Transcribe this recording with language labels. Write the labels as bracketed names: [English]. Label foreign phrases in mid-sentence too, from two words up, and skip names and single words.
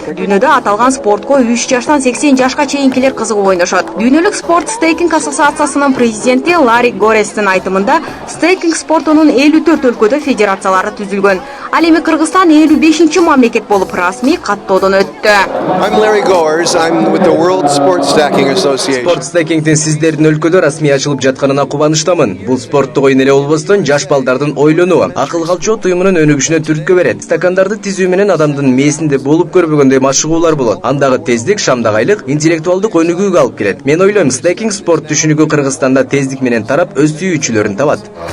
[Kyrgyz] Дүйнөдө аталган спортко 3 жаштан 80 жашка чейинкилер кызыгып ойношот. Дүйнөлүк спорт стейкинг ассоциациясынын президенти Ларри Горестин айтымында, стейкинг спортунун 54 өлкөдө федерациялары түзүлгөн. Ал эми Кыргызстан 55-чи мамлекет болуп расмий каттоодон өттү. [English] I'm Larry Gores. I'm with the World Sport Stacking Association. [Kyrgyz] Спорт стейкингдин сиздердин өлкөдө расмий ачылып жатканына кубанычтамын. Бул спорттук оюн эле болбостон жаш балдардын ойлонуу, акыл калчоо туюмунун өнүгүшүнө түрткү берет. Стакандарды тизүү менен адамдын мээсинде болуп көрбөгөндөй машыгуулар болот. Андагы тездик, шамдагайлык интеллектуалдык өнүгүүгө алып келет. Мен ойлойм, стейкинг спорт түшүнүгү Кыргызстанда тездик менен тарап, өз сүйүүчүлөрүн табат.